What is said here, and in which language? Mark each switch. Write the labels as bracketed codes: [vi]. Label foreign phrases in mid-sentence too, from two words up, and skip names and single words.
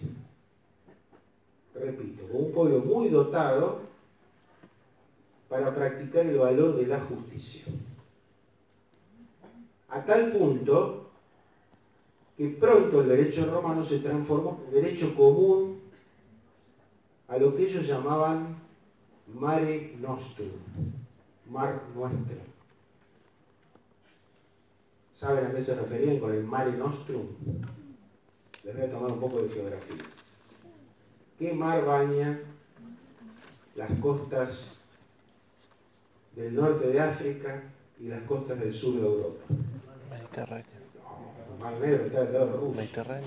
[es] Repito, como un pueblo muy dotado para practicar el valor de la justicia. A tal punto que pronto el derecho romano se transformó en derecho común a lo que ellos llamaban [la] mare nostrum, [es] mar nuestro. ¿Saben a qué se referían con el [la] mare nostrum? [es] Les voy a tomar un poco de geografía. ¿Qué mar baña las costas del norte de África y las costas del sur de Europa? Mediterráneo. No, el Mar Negro está del lado de Rusia.